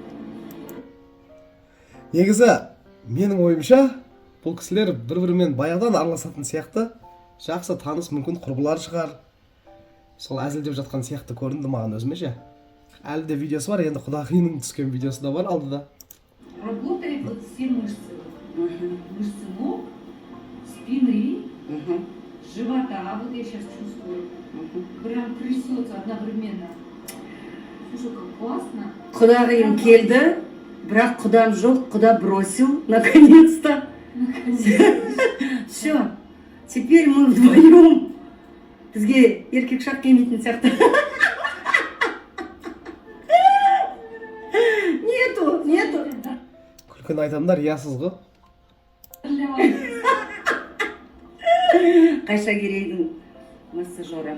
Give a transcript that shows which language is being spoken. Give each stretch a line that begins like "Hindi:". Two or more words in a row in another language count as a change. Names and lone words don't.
Kazakh: Негізі менің ойымша бұл кісілер бір-бірімен баяғыдан араласатын сияқты. Жақсы таныс, мүмкін құрбылар шығар. Сол әзілдеп жатқан сияқты көрінді маған өзіме ше. Әлі де видеосы бар, енді құдағиының түскен видеосы да бар алдыда.
Russian: Работает вот все мышцы. Мышцы ног, спины, живота. Вот я сейчас чувствую. Прям трясется одновременно. Слушай, как классно.
Kazakh: Құдағиым келді, бірақ құдам жоқ, құда
Russian: бросил, наконец-то. Все, теперь мы вдвоем.
Kazakh: Бізге еркек шақ келмейтін сияқты.
Russian: Нету.
Kazakh: Күлкін айтамдар, ясыз ғой. Қайша Керейдің массажері.